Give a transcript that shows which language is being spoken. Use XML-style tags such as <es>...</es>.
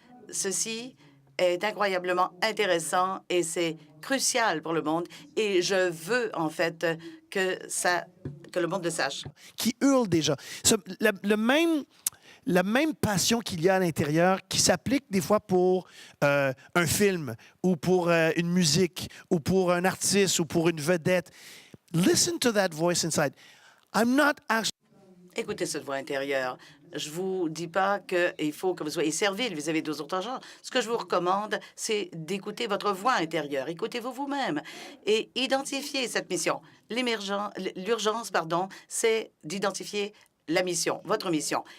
<fr>Ceci est incroyablement intéressant et c'est crucial pour le monde et je veux en fait que le monde le sache. Qui hurle déjà. La même passion qu'il y a à l'intérieur qui s'applique des fois pour un film ou pour une musique ou pour un artiste ou pour une vedette.</fr> <en>Listen to that voice inside. I'm not actually...</en> <fr>Écoutez cette voix intérieure. Je vous dis pas qu'il faut que vous soyez servile vis-à-vis des autres gens. Ce que je vous recommande, c'est d'écouter votre voix intérieure. Écoutez-vous vous-même et identifiez cette mission. L'urgence, c'est d'identifier la mission, votre mission.</fr>